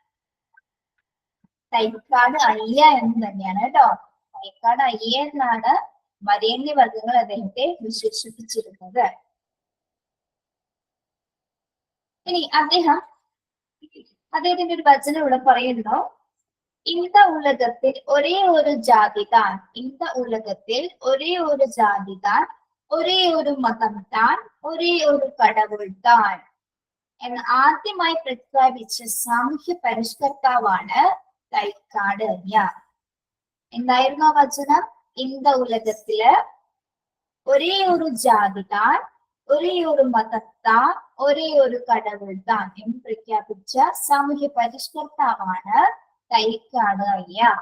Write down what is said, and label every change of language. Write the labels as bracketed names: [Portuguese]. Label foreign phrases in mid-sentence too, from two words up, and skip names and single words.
[Malayalam] തൈക്കാട് അയ്യ എന്ന് തന്നെയാണ് കേട്ടോ. തൈക്കാട് അയ്യ എന്നാണ് വരേണ്യവർഗങ്ങൾ അദ്ദേഹത്തെ വിശേഷിപ്പിച്ചിരുന്നത്. ഇനി അദ്ദേഹത്തിന്റെ ഒരു വചനം ഇവിടെ പറയുന്നു. [Tamil] இந்த உலகத்தில் ஒரே ஒரு ஜாதிதான், இந்த உலகத்தில் ஒரே ஒரு ஜாதிதான், ஒரே ஒரு மதம் தான், ஒரே ஒரு கடவுள் தான் [Malayalam] എന്ന് ആദ്യമായി പ്രഖ്യാപിച്ച സാമൂഹ്യ പരിഷ്കർത്താവാണ് തൈക്കാട് അയ്യ. എന്തായിരുന്നു ആ വചനം? [Tamil] இந்த உலகத்தில் ஒரே ஒரு ஜாதி தான், ஒரே ஒரு மதம் தான், ஒரே ஒரு கடவுள் தான் [Malayalam] എന്ന് പ്രഖ്യാപിച്ച സാമൂഹ്യ പരിഷ്കർത്താവാണ് തൈക്കാട് അയ്യ.